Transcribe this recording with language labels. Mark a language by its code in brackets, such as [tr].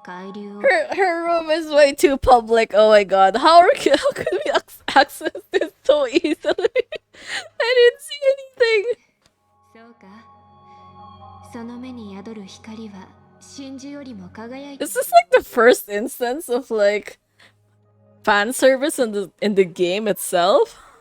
[en] Her room is way too public. Oh my god. How could we access this so easily? I didn't see anything. [ja] そうか。その目に宿る光は真珠よりも輝いて。 [en] This is like the first instance of like fan service in the game itself.